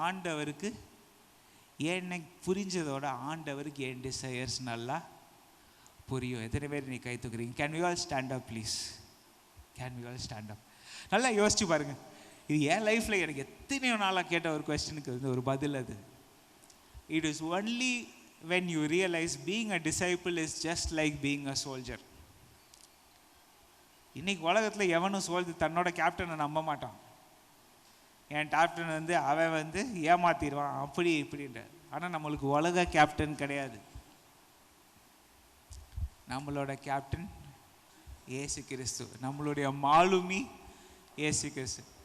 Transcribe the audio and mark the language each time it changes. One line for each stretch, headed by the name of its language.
Tamil: ஆண்டவருக்கு என்னை புரிஞ்சதோட ஆண்டவருக்கு என் டிசையர்ஸ் நல்லா புரியும். எத்தனை பேர் நீ கை தூக்குறீங்க?
English: Can we all stand up please? Can we all stand up?
Tamil: நல்லா யோசிச்சு பாருங்க. இது என் லைஃப்பில் எனக்கு எத்தனையோ நாளாக கேட்ட ஒரு கொஸ்டினுக்கு வந்து ஒரு பதில் அது.
English: It is only when you realize being a disciple is just like being a soldier.
Tamil: இன்னைக்கு உலகத்தில் எவனும் தன்னோட கேப்டனை நம்ப மாட்டான். என் கேப்டன் வந்து அவன் வந்து ஏமாத்திடுவான் அப்படி இப்படின்ற. ஆனால் நம்மளுக்கு உலக கேப்டன் கிடையாது. நம்மளோட கேப்டன் இயேசு கிறிஸ்து, நம்மளுடைய மாலுமி இயேசு கிறிஸ்து.